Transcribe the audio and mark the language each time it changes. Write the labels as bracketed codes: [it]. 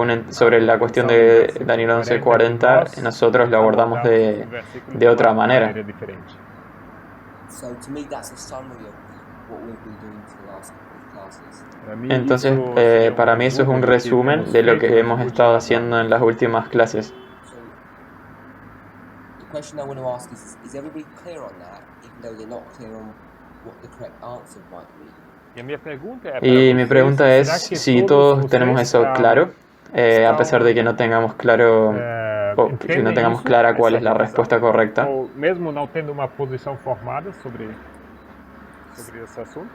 [es] sobre la cuestión de Daniel 11:40, nosotros lo abordamos de otra manera. [en] So to me, that's a summary of what we've been doing for the last couple of classes. [es] Entonces, para mí eso es un resumen de lo que hemos estado haciendo en las últimas clases. [en] So the question I want to ask is everybody clear on that, even though they're not clear on what the correct answer might be? [es] Y mi pregunta es si todos tenemos eso claro, a pesar de que no tengamos claro o que no tengamos clara cuál es la respuesta correcta. [pt] Ou mesmo não tendo uma posição formada sobre esse assunto.